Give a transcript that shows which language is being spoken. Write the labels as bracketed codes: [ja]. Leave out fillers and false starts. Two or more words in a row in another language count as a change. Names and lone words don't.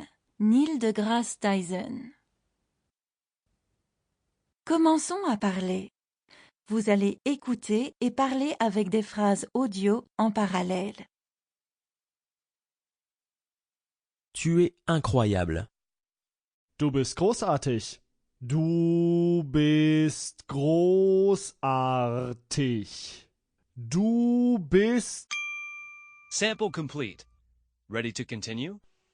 [fr] Neil deGrasse Tyson. Commençons à parler. Vous allez écouter et parler avec des phrases audio en parallèle. Tu es incroyable. [de] Du bist großartig. Du bist großartig. Du bist... [en] Sample complete. Ready to continue?